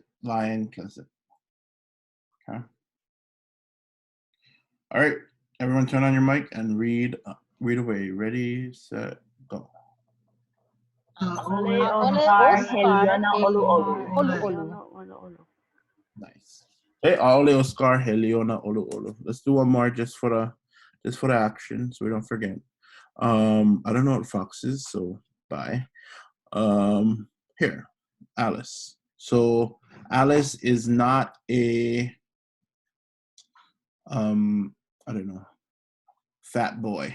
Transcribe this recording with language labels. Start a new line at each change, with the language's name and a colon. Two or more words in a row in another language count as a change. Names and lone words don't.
English: Lion, pleasant. Okay. All right, everyone turn on your mic and read away. Ready, set, go. Nice. Hey,
Hawaiian: ʻAʻole o Scar heliona olu olu.
English: Let's do one more just for the action so we don't forget. I don't know what fox is, so bye. Here, Alice. So Alice is not a I don't know, fat boy.